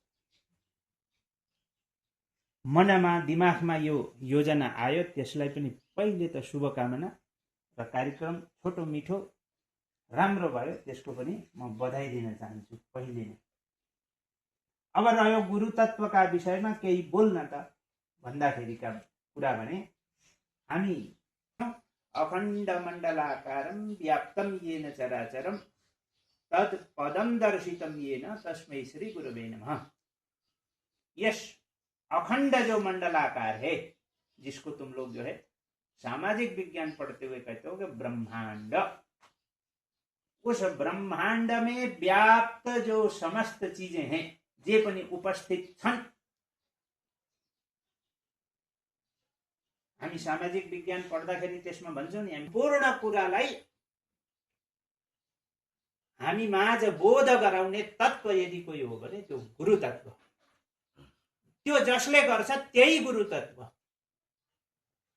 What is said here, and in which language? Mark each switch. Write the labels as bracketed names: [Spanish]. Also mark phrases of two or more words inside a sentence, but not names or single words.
[Nepali] मनमा दिमागमा यो योजना आयो त्यसलाई पनि पहिले त शुभकामना र कार्यक्रम छोटो मिठो राम्रो भयो त्यसको पनि म बधाई दिन चाहन्छु पहिले नै। अब रह्यो गुरु तत्वका विषयमा केही बोल्न त भन्दाखेरिका कुरा भने हामी [Sanskrit] अखण्ड मण्डलाकारं व्याप्तं येन चराचरं तत् पदं दर्शितं येन तस्मै श्री गुरवे नमः। [Hindi] यस अखंड जो मंडलाकार है, जिसको तुम लोग जो है सामाजिक विज्ञान पढ़ते हुए कहते हो कि ब्रह्मांड, उस ब्रह्मांड में व्याप्त जो समस्त चीजें हैं [Nepali] जे पनि उपस्थित छन्। हामी सामाजिक विज्ञान पढ्दाखेरि त्यसमा भन्छौं नि, हामी पूर्ण कुरालाई हामी माझ बोध गराउने तत्व यदि कोही हो भने त्यो गुरु तत्व, त्यो जसले गर्छ त्यही गुरु तत्व।